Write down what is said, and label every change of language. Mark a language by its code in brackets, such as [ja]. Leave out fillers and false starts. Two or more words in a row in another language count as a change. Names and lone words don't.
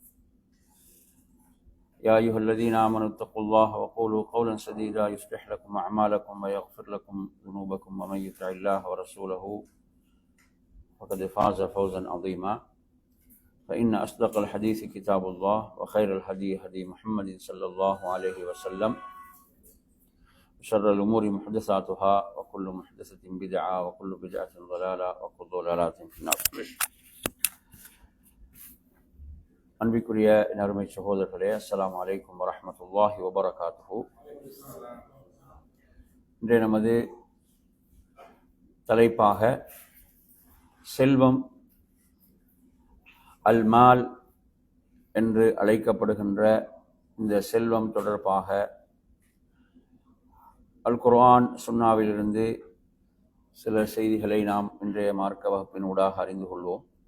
[ar] يا أيها الذين آمنوا اتقوا الله وقولوا قولا سديدا يصلح لكم أعمالكم ويغفر لكم ذنوبكم، ومن يطع الله ورسوله فقد فاز فوزا عظيما. فإن أصدق الحديث كتاب الله وخير الهدي هدي محمد صلى الله عليه وسلم، وشر الأمور محدثاتها وكل محدثة بدعة وكل بدعة ضلالة وكل ضلالة في النار. [ta] அன்பிற்குரிய நறுமை சகோதரர்களே, [ar] السلام عليكم ورحمة الله وبركاته. [ta] இன்றைய நமது தலைப்பாக செல்வம் அல்மால் என்று அழைக்கப்படுகின்ற இந்த செல்வம் தொடர்பாக அல் குர்ஆன் சுன்னாவிலிருந்து சில செய்திகளை நாம் இன்றைய மார்க்க வகுப்பின் ஊடாக அறிந்து கொள்வோம்.